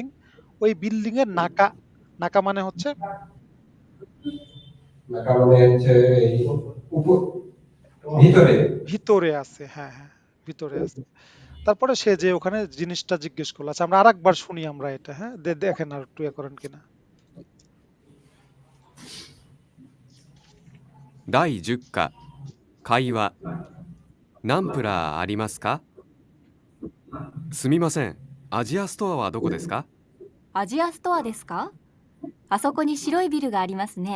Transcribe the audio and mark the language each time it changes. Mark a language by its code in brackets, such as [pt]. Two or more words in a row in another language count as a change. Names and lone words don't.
[bn] ওই বিল্ডিং এর নাকা, নাকা মানে হচ্ছে নাকা মানে হচ্ছে এই ভিতরে। ভিতরে আছে। হ্যাঁ হ্যাঁ, ভিতরে আছে। তারপরে সে যে ওখানে জিনিসটা জিজ্ঞেস করলো। আচ্ছা, আমরা আরেকবার শুনি আমরা এটা। হ্যাঁ, দেখেন আর একটু করেন কিনা। [ja] 第10課会話ナンプラーありますか？すみません、アジアストアはどこですか？アジアストアですか？あそこに白いビルがありますね。